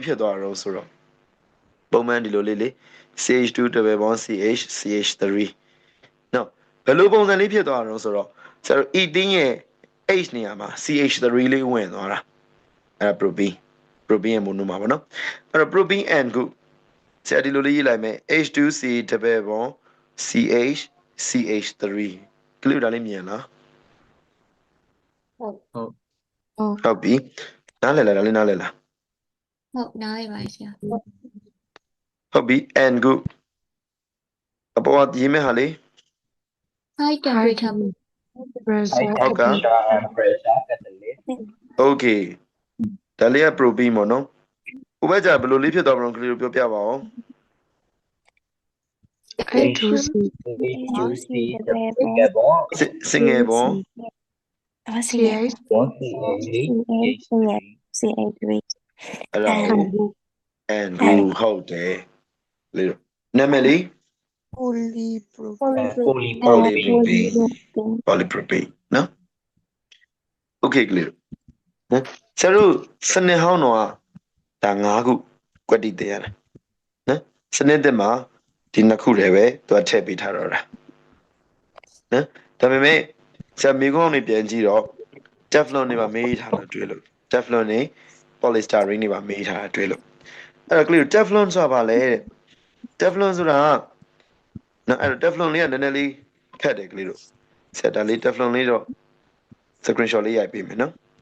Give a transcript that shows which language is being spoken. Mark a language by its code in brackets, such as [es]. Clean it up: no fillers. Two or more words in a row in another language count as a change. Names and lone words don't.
[my] ဖြစ်သွားတာလဲဆိုတော့ပုံမှန်ဒီလိုလေးလေ CH2 [en] double bond [my] CH3 နော်ဘယ်လိုပုံစံလေးဖြစ်သွားတာလဲဆိုတော့ဆရာတို့ ethene ရဲ့ H နေရာမှာ CH3 လေးဝင်သွားတာအဲ့ဒါ propene ရဲ့ monomer ပါနော်အဲ့တော့ propene [en] and group [my] ဆရာဒီလိုလေးရေးလိုက်မယ် H2C [en] double bond [my] CH3 ကလေးဒါလေးမြင်လားဟုတ်ပြီနားလည်လားဒါလေးနားလည်လား ဟုတ်နားရပါဆရာ ဟုတ်ပြီ [en] and group [my] အပေါ်ကရေးမဲ့ဟာလေး [en] high temperature pressure [my] ဟုတ်ကဲ့ [en] pressure catalyst [my] okay ဒါလေးက propene ပေါ့နော်ဟိုဘက်ကျဘယ်လိုလေးဖြစ်သွားမလို့ကလေးတို့ပြောပြပါဦး [en] I2C H2C double bond single bond CH bond CH3 [my] အဲ့ဒါကို [en] and group [my] ဟုတ်တယ်လေနာမည်လေး polypropene နော် okay ကလေးတို့နော်ဆရာတို့စနစ်ဟောင်းတော့ဒါ ၅ခုကွက်တီတည်ရတယ်နော်စနစ်တက်မှာဒီနှစ်ခုတည်းပဲသူကထည့်ပေးထားတော့တာနော်ဒါပေမဲ့ဆရာမိကုန်းနေပြန်ကြည့်တော့ Teflon တွေမှာမေးထားတာတွေ့လို့ Teflon နဲ့ polystyrene တွေမှာမေးထားတာတွေ့လို့အဲ့တော့ကလေးတို့ Teflon ဆိုတာဘာလဲတဲ့ Teflon ဆိုတာနော်အဲ့တော့ Teflon လေးကနည်းနည်းလေးခက်တယ်ကလေးတို့ဆရာဒါလေး Teflon လေးတော့ screenshot လေးရိုက်ပေးမယ်နော်